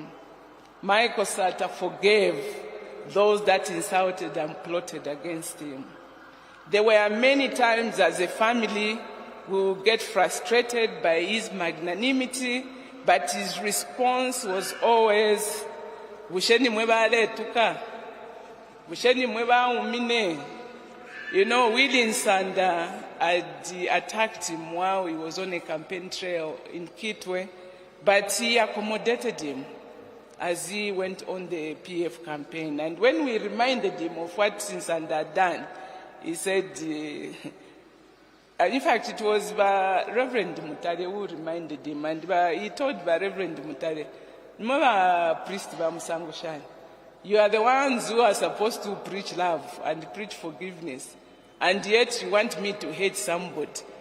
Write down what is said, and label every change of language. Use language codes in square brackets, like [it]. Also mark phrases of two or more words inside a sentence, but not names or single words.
[en] Michael Sata forgave those that insulted and plotted against him. There were many times as a family we would get frustrated by his magnanimity, but his response was always, [bem] Busheni mweba tuka, Busheni mweba umine. [en] You know, Willie Nsanda had attacked him while he was on a campaign trail in Kitwe, but he accommodated him as he went on the PF campaign. And when we reminded him of what Nsanda had done, he said, in fact, it was Reverend Mutare who reminded him, and he told Reverend Mutare, remember priest Musangoshan, you are the ones who are supposed to preach love and preach forgiveness, and yet you want me to hate somebody.